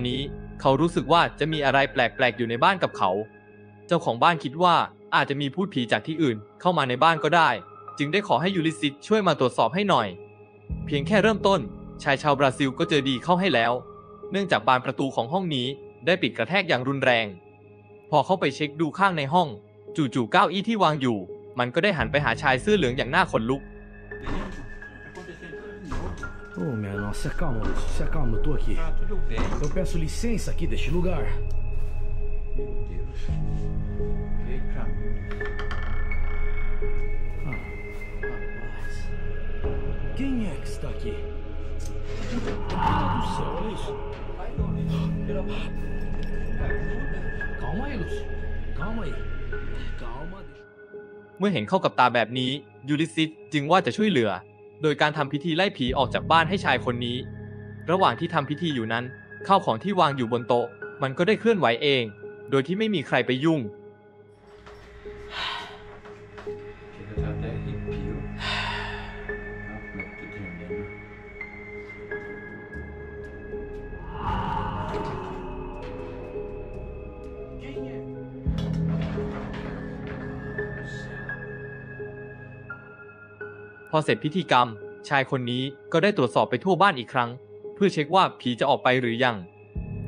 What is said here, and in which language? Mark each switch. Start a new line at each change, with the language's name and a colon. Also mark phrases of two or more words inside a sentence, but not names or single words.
Thai: นี้เขารู้สึกว่าจะมีอะไรแปลกๆอยู่ในบ้านกับเขาเจ้าของบ้านคิดว่าอาจจะมีพูดผีจากที่อื่นเข้ามาในบ้านก็ได้จึงได้ขอให้ยูริซิสช่วยมาตรวจสอบให้หน่อยเพียงแค่เริ่มต้นชายชาวบราซิลก็เจอดีเข้าให้แล้วเนื่องจากบานประตูของห้องนี้ได้ปิดกระแทกอย่างรุนแรงพอเข้าไปเช็คดูข้างในห้องจู่ๆเก้าอี้ที่วางอยู่มันก็ได้หันไปหาชายเสื้อเหลืองอย่างน่าขนลุก
Portuguese: Oh, minha nossa, se acalma, moço, se acalma, eu tô aqui. Tá tudo bem. Eu peço licença aqui deste lugar. Meu Deus. Veio pra mim. Rapaz. Quem é que está aqui? Meu Deus do céu, olha isso. Calma aí, Lúcio. Calma aí. Calma.
Thai: เมื่อเห็นเข้ากับตาแบบนี้ยูริซิสจึงว่าจะช่วยเหลือโดยการทำพิธีไล่ผีออกจากบ้านให้ชายคนนี้ระหว่างที่ทำพิธีอยู่นั้นข้าวของที่วางอยู่บนโต๊ะมันก็ได้เคลื่อนไหวเองโดยที่ไม่มีใครไปยุ่ง
Portuguese: Chega até arrepio. Não tô entendendo.
Thai: พอเสร็จพิธีกรรมชายคนนี้ก็ได้ตรวจสอบไปทั่วบ้านอีกครั้งเพื่อเช็คว่าผีจะออกไปหรือยังแต่